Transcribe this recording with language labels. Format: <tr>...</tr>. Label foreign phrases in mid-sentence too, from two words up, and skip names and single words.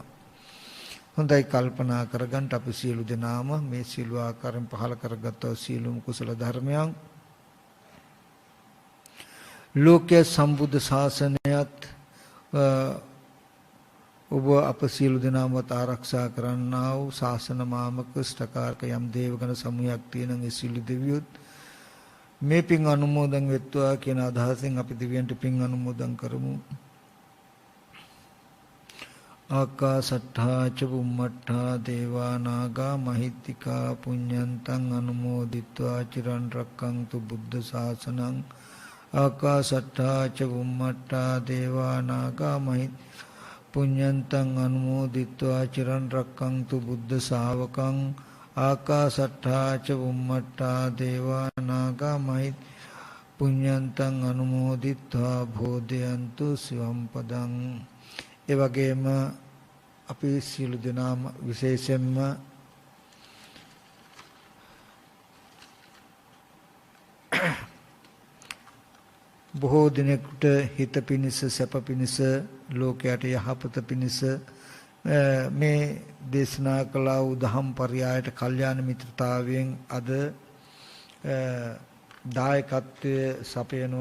<si>හොඳයි කල්පනා කරගන්න අපි සියලු දෙනාම මේ සියලු ආකාරයෙන් පහල කරගත් සියලුම කුසල ධර්මයන් ලෝකයේ සම්බුද්ධ ශාසනයත් ඔබ අප සියලු දෙනාමත් ආරක්ෂා කරන්නා වූ ශාසන මාමක ස්ථකාරක යම් දේවගණ සමූහයක් තියෙන ඒ සියලු දෙවියොත් මේ පින් අනුමෝදන් වෙත්වා කියන අදහසෙන් අපි දෙවියන්ට පින් අනුමෝදන් කරමු.</si> <pi>ආකාසට්ඨා ච බුම්මට්ඨා දේවා නාග මහිත්‍තිකා පුඤ්ඤන්තං අනුමෝදිත්වා චිරන් රැක්කන්තු බුද්ධ ශාසනං. ආකාසට්ඨා ච බුම්මට්ඨා දේවා නාග මහිත්‍තිකා පුඤ්ඤන්තං අනුමෝදිත්වා චිරන් රැක්කන්තු බුද්ධ ශාවකං. ආකාසට්ඨා ච බුම්මට්ඨා දේවා නාග මහිත්‍තිකා පුඤ්ඤන්තං අනුමෝදිත්වා භෝදයන්තු සිවම් පදං.</pi> <si>ඒ වගේම අපි සියලු දෙනාම විශේෂයෙන්ම බොහෝ දිනෙකට හිත පිනිස සැප පිනිස ලෝකයට යහපත පිනිස මේ දේශනා කළ වූ දහම් පරයයට කල්යාණ මිත්‍රතාවයෙන් අද දායකත්වයේ සපයනවා.</si>